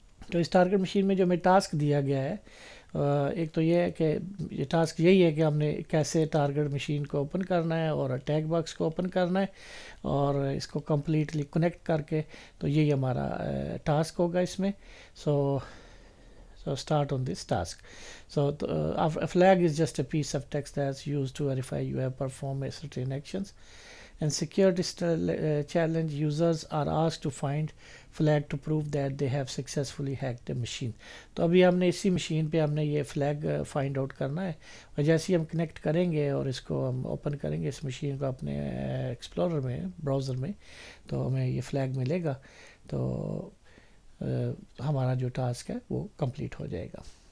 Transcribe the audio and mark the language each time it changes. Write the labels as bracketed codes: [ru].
[ur] تو اس target machine میں جو ہمیں ٹاسک دیا گیا ہے، ایک تو یہ ہے کہ یہ ٹاسک یہی ہے کہ ہم نے کیسے ٹارگٹ مشین کو اوپن کرنا ہے اور اٹیک باکس کو اوپن کرنا ہے، اور اس کو کمپلیٹلی کنیکٹ کر کے. تو یہی ہمارا ٹاسک ہوگا اس میں. [en] So start on this task. So a flag is just a piece of text that's used to verify you have performed certain actions. And security challenge users are asked to find flag to prove that they have successfully hacked the machine. [ur] تو ابھی ہم نے اسی machine پہ ہم نے یہ flag find out کرنا ہے، اور جیسے ہی ہم کنیکٹ کریں گے اور اس کو ہم اوپن کریں گے اس مشین کو اپنے ایکسپلورر میں، براؤزر میں، تو ہمیں یہ فلیگ ملے گا. تو ہمارا جو ٹاسک ہے وہ کمپلیٹ ہو جائے گا.